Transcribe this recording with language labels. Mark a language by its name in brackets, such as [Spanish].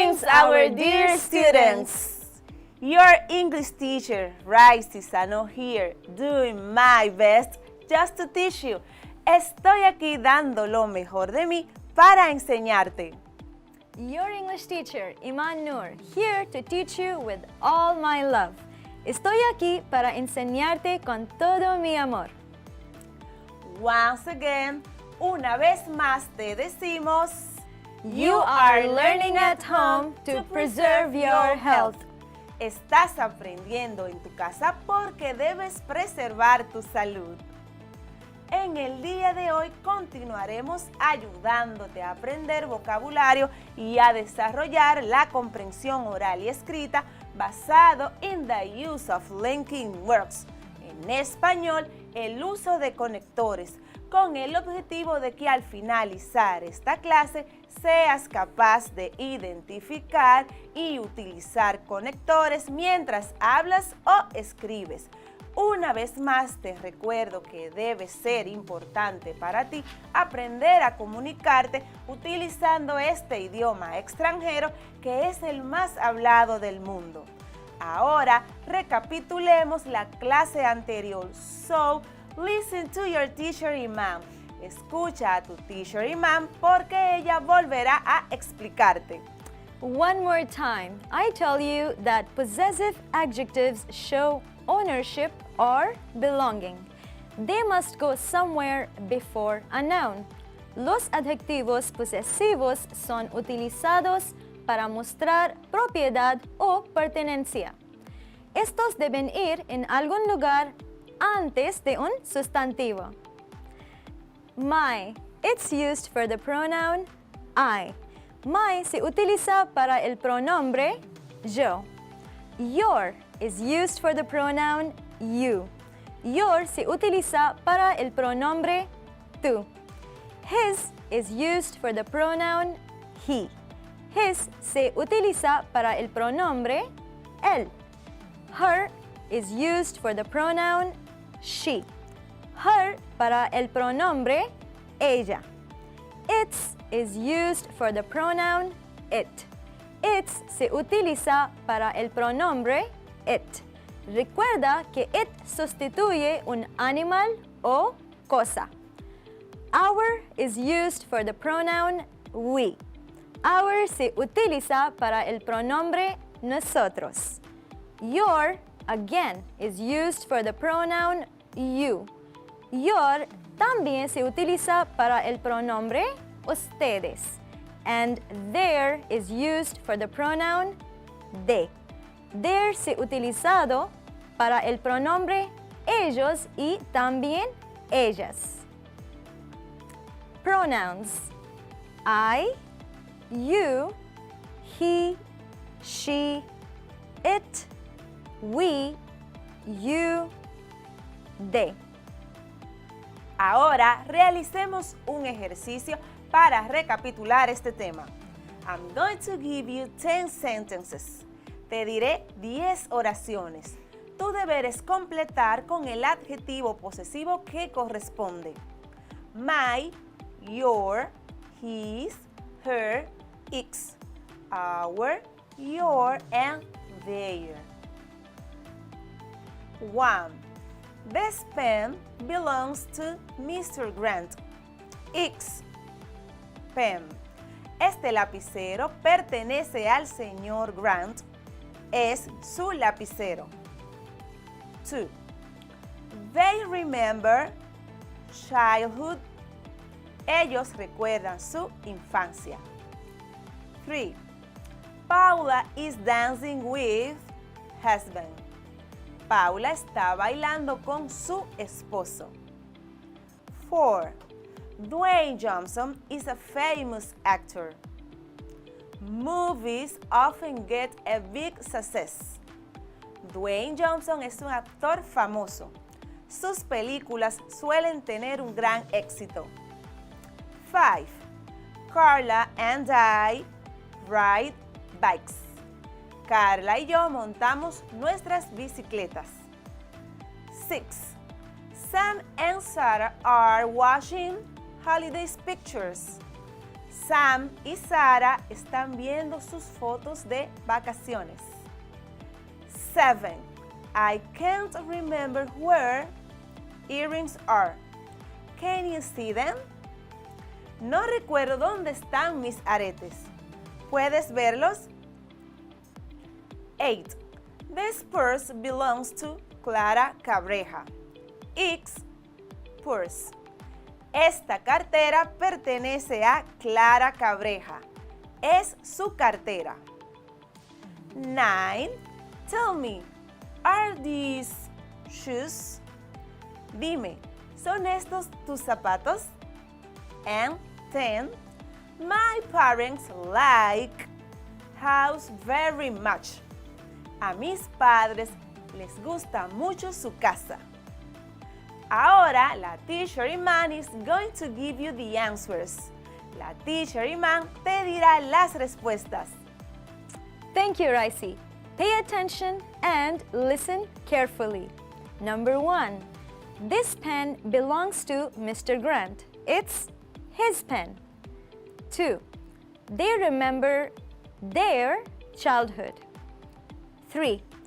[English] Our dear students, your English teacher, Rai Cisano here, doing my best just to teach you. [Spanish] Estoy aquí dando lo mejor de mí para enseñarte. [English] Your English teacher, Iman Noor, here to teach you with all my love. [Spanish] Estoy aquí para enseñarte con todo mi amor. [English] Once again, [Spanish] una vez más te decimos, [English] You are learning at home to preserve your health. [Spanish] Estás aprendiendo en tu casa porque debes preservar tu salud. En el día de hoy continuaremos ayudándote a aprender vocabulario y a desarrollar la comprensión oral y escrita basado en [English] the use of linking words. [Spanish] En español, el uso de conectores, con el objetivo de que al finalizar esta clase seas capaz de identificar y utilizar conectores mientras hablas o escribes. Una vez más te recuerdo que debe ser importante para ti aprender a comunicarte utilizando este idioma extranjero que es el más hablado del mundo. Ahora recapitulemos la clase anterior. [English] So, listen to your teacher Imam. [Spanish] Escucha a tu teacher Imam porque ella volverá a explicarte. [English] One more time, I tell you that possessive adjectives show ownership or belonging. They must go somewhere before a noun. [Spanish] Los adjetivos posesivos son utilizados para mostrar propiedad o pertenencia. Estos deben ir en algún lugar antes de un sustantivo. [English] My, it's used for the pronoun I. My [Spanish] se utiliza para el pronombre yo. [English] Your is used for the pronoun you. [Spanish] Your se utiliza para el pronombre tú. [English] His is used for the pronoun he. [Spanish] His se utiliza para el pronombre él. [English] Her is used for the pronoun she. [Spanish] Her para el pronombre ella. [English] Its is used for the pronoun it. [Spanish] Its se utiliza para el pronombre it. Recuerda que it sustituye un animal o cosa. [English] Our is used for the pronoun we. [Spanish] Our se utiliza para el pronombre nosotros. [English] Your, again, is used for the pronoun you. [Spanish] Your también se utiliza para el pronombre ustedes. [English] And their is used for the pronoun they. [Spanish] Their se utilizado para el pronombre ellos y también ellas. [English] Pronouns: I, you, he, she, it, we, you, they. [Spanish] Ahora realicemos un ejercicio para recapitular este tema. [English] I'm going to give you 10 sentences. [Spanish] Te diré 10 oraciones. Tu deber es completar con el adjetivo posesivo que corresponde. [English] My, your, his, her, its, our, your, and their. 1. This pen belongs to Mr. Grant. Its pen. [Spanish] Este lapicero pertenece al señor Grant. Es su lapicero. 2. [English] They remember childhood. [Spanish] Ellos recuerdan su infancia. 3. [English] Paula is dancing with husband. [Spanish] Paula está bailando con su esposo. 4. [English] Dwayne Johnson is a famous actor. Movies often get a big success. [Spanish] Dwayne Johnson es un actor famoso. Sus películas suelen tener un gran éxito. 5. [English] Carla and I ride bikes. [Spanish] Carla y yo montamos nuestras bicicletas. 6. [English] Sam and Sarah are watching holiday pictures. [Spanish] Sam y Sarah están viendo sus fotos de vacaciones. 7. [English] I can't remember where earrings are. Can you see them? [Spanish] No recuerdo dónde están mis aretes. ¿Puedes verlos? 8. [English] This purse belongs to Clara Cabreja. Its purse. [Spanish] Esta cartera pertenece a Clara Cabreja. Es su cartera. 9. [English] Tell me, are these shoes? [Spanish] Dime, ¿son estos tus zapatos? [English] And 10. My parents like house very much. [Spanish] A mis padres les gusta mucho su casa. Ahora, la [English] teacher Iman is going to give you the answers. [Spanish] La teacher Iman te dirá las respuestas. [English] Thank you, Raisi. Pay attention and listen carefully. Number 1. This pen belongs to Mr. Grant. It's his pen. 2. They remember their childhood. 3.